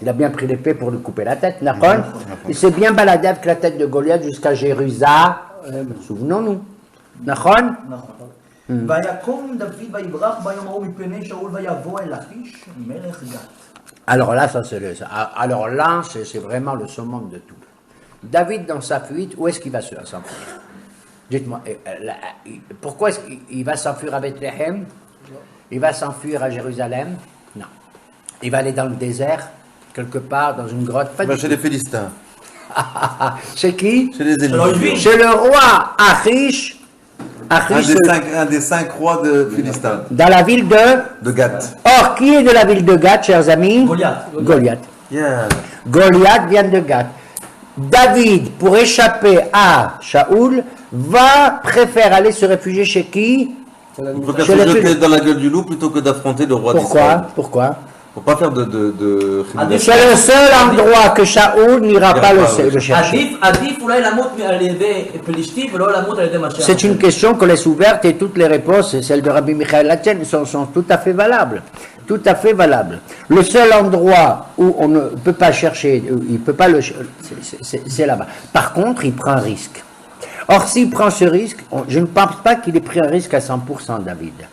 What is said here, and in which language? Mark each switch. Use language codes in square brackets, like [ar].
[fr] Il a bien pris l'épée pour lui couper la tête, d'accord? Il s'est bien baladé avec la tête de Goliath jusqu'à Jérusalem. Souvenons-nous. D'accord? [he] ויקום דוד ויברח ביום ההוא מפני שאול ויבוא אל אחיש מלך גת. [fr] Alors là, alors là, c'est vraiment le summum de tout. David, dans sa fuite, où est-ce qu'il va s'enfuir? Dites-moi, pourquoi est-ce qu'il va s'enfuir à Bethléem? Il va s'enfuir à Jérusalem? Non. Il va aller dans le désert, quelque part, dans une grotte? Pas Il va du chez tout. les Philistins. Chez qui? Chez les ennemis. Chez le roi Achish. Achish, Un des cinq rois de Philistins. dans la ville de... De Gath. Or, qui est de la ville de Gath, chers amis? Goliath. Goliath. [en] Yeah. [fr] Goliath vient de Gath. David, pour échapper à Shaoul, préfère aller se réfugier chez qui? Il faut qu'elle Chez se les jette Philistins. dans la gueule du loup plutôt que d'affronter le roi d'Israël. Pourquoi? Faut pas faire de C'est le seul endroit que Shaoul n'ira pas le chercher. [he] עדיף אולי למות על ידי פלישתי ולא למות על ידי משיח. [fr] C'est une question qu'on laisse ouverte et toutes les réponses, et celles de Rabbi Michael Latien, sont tout à fait valables. Tout à fait valables. Le seul endroit où on ne peut pas chercher, il peut pas le chercher, c'est là-bas. Par contre, il prend un risque. Or, s'il prend ce risque, je ne pense pas qu'il ait pris un risque à 100%, David.